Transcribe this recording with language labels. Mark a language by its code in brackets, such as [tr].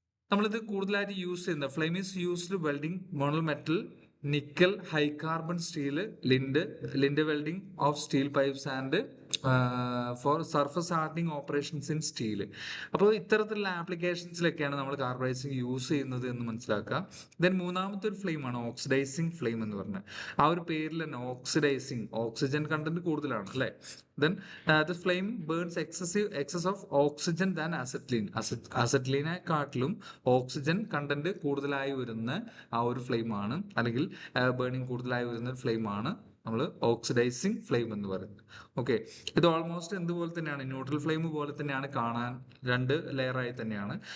[ml] നമ്മളിത് കൂടുതലായിട്ട് യൂസ് ചെയ്യുന്ന [en] Flame is used welding monel metal, nickel, high carbon steel, Linde welding of steel pipes and for surface hardening operations in steel. [ml] അപ്പോൾ ഇത്തരത്തിലുള്ള ആപ്ലിക്കേഷൻസിലൊക്കെയാണ് നമ്മൾ carburising use ചെയ്യുന്നത് എന്ന് മനസ്സിലാക്കുക. ദെൻ മൂന്നാമത്തെ ഒരു ഫ്ലെയിം ആണ് ഓക്സിഡൈസിങ് ഫ്ലെയിം എന്ന് പറഞ്ഞത്. ആ ഒരു പേരിൽ തന്നെ ഓക്സിഡൈസിങ്, ഓക്സിജൻ കണ്ടന്റ് കൂടുതലാണ് അല്ലേ. [en] Then the flame burns excess of oxygen than acetylene. [ml] അസറ്റ്ലീനെക്കാട്ടിലും oxygen content കൂടുതലായി വരുന്ന ആ ഒരു ഫ്ലെയിം ആണ് അല്ലെങ്കിൽ ബേണിംഗ് കൂടുതലായി വരുന്ന ഒരു ഫ്ലെയിം ആണ് നമ്മൾ ഓക്സിഡൈസിങ് ഫ്ലെയിം എന്ന് പറയുന്നത്. ഓക്കെ, ഇത് ഓൾമോസ്റ്റ് എന്തുപോലെ തന്നെയാണ്, ന്യൂട്രൽ ഫ്ലെയിം പോലെ തന്നെയാണ് കാണാൻ, 2 ലെയറായി തന്നെയാണ്.